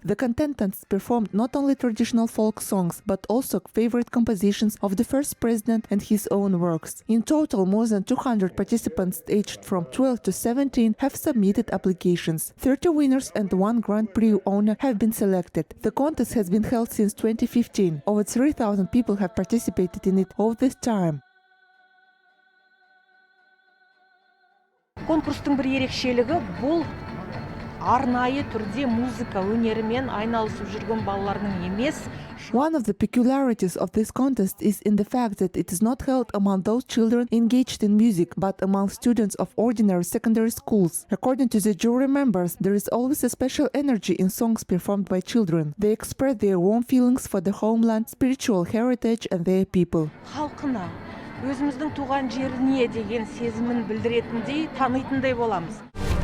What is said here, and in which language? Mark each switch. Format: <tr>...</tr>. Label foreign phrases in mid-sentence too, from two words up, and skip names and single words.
<en>The contestants performed not only traditional folk songs, but also favorite compositions of the first president and his own works. In total, more than 200 participants aged from 12 to 17 have submitted applications. 30 winners and 1 Grand Prix owner have been selected. The contest has been held since 2015. Over 3,000 people have participated in it all this time.</en> <kk>Конкурстың бір ерекшелігі бұл арнайы түрде музыка өнерімен айналысып жүрген балалардың емес.</kk> <en>One of the peculiarities of this contest is in the fact that it is not held among those children engaged in music, but among students of ordinary secondary schools. According to the jury members, there is always a special energy in songs performed by children. They express their warm feelings for the homeland, spiritual heritage and their people.</en> <kk>Халқына, өзіміздің туған жеріне деген сезімін білдіретіндей, танитындай боламыз.</kk>